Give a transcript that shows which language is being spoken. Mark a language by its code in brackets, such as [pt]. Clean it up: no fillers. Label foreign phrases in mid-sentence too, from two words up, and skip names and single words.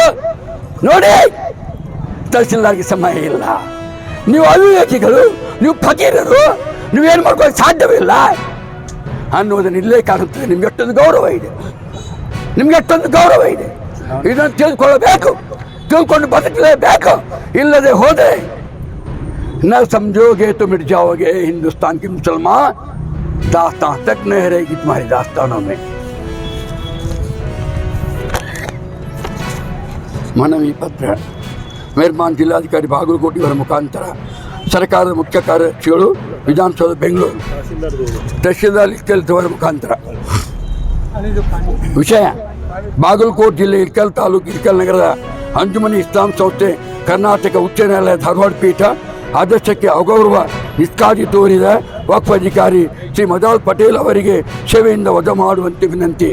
[kn] ನೋಡಿ, ತಹಸೀಲ್ದಾರ್ಗೆ ಸಮಯ ಇಲ್ಲ, ನೀವು ಅವಿವೇಕಿಗಳು, ನೀವು ಫಕೀರರು, ನೀವೇನು ಮಾಡ್ಕೊಳ್ಳೋಕೆ ಸಾಧ್ಯವಿಲ್ಲ ಅನ್ನೋದನ್ನು ಇಲ್ಲೇ ಕಾಣುತ್ತದೆ. ನಿಮ್ಗೆ ಎಷ್ಟೊಂದು ಗೌರವ ಇದೆ, ಇದನ್ನು ತಿಳ್ಕೊಳ್ಳಬೇಕು, ತಿಳ್ಕೊಂಡು ಬದುಕಲೇಬೇಕು. ಇಲ್ಲದೆ ಹೋದರೆ [ur] نہ سمجھوگے تو مٹ جاؤگے ہندوستان کے مسلمان، داستاں تک نہ رہے گی تمہاری داستانوں میں. [kn] ಮನವಿ ಪತ್ರ ಮೆಹರ್ಬಾನ್ ಜಿಲ್ಲಾಧಿಕಾರಿ ಬಾಗಲಕೋಟೆ ಅವರ ಮುಖಾಂತರ ಸರ್ಕಾರದ ಮುಖ್ಯ ಕಾರ್ಯದರ್ಶಿಗಳು ವಿಧಾನಸೌಧ ಬೆಂಗಳೂರು ತಹಶೀಲ್ದಾರ್ ಇಲ್ಕಲ್ದವರ ಮುಖಾಂತರ ವಿಷಯ ಬಾಗಲಕೋಟೆ ಜಿಲ್ಲೆ ಇಲ್ಕಲ್ ತಾಲೂಕು ಇಲ್ಕಲ್ ನಗರದ ಅಂಜುಮನಿ ಇಸ್ಲಾಂ ಸಂಸ್ಥೆ ಕರ್ನಾಟಕ ಉಚ್ಚ ನ್ಯಾಯಾಲಯ ಧಾರವಾಡ ಪೀಠ ಆದರ್ಶಕ್ಕೆ ಅಗೌರವ ನಿಷ್ಕಾಳಜಿ ತೋರಿದ ವಕ್ಫ್ ಅಧಿಕಾರಿ ಶ್ರೀ ಮದಾಲ್ ಪಟೇಲ್ ಅವರಿಗೆ ಸೇವೆಯಿಂದ ವಜಾ ಮಾಡುವಂತೆ ವಿನಂತಿ.